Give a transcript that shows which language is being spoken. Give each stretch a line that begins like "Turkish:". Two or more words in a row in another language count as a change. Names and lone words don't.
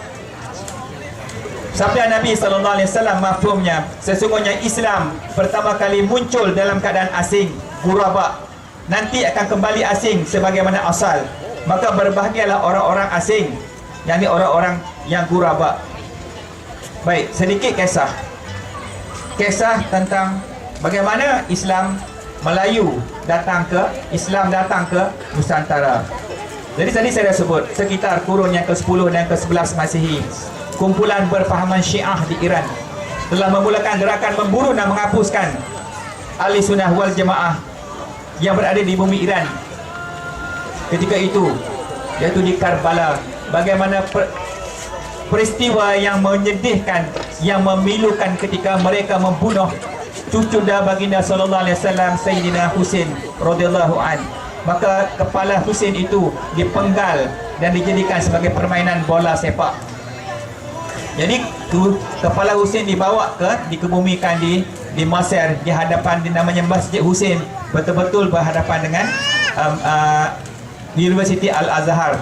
Malay: Sabda Nabi SAW mafhumnya, sesungguhnya Islam pertama kali muncul dalam keadaan asing, ghuraba, nanti akan kembali asing sebagaimana asal. Maka berbahagialah orang-orang asing, yakni orang-orang yang ghuraba. Baik, sedikit kisah tentang bagaimana Islam datang ke Nusantara. Jadi tadi saya dah sebut, sekitar kurun yang ke-10 dan ke-11 Masihi, kumpulan berfahaman Syiah di Iran telah memulakan gerakan memburu dan menghapuskan Ahli Sunnah wal Jamaah yang berada di bumi Iran ketika itu, yaitu di Karbala. Bagaimana peristiwa yang menyedihkan, yang memilukan ketika mereka membunuh cucu baginda
Arabic: صلى الله عليه وسلم,
Malay: Sayyidina Husain
Arabic: رضي الله عن.
Malay: Maka kepala Husain itu dipenggal dan dijadikan sebagai permainan bola sepak. Jadi kepala Husain dikebumikan di Mesir, di hadapan namanya Masjid Husain, betul-betul berhadapan dengan University Al-Azhar.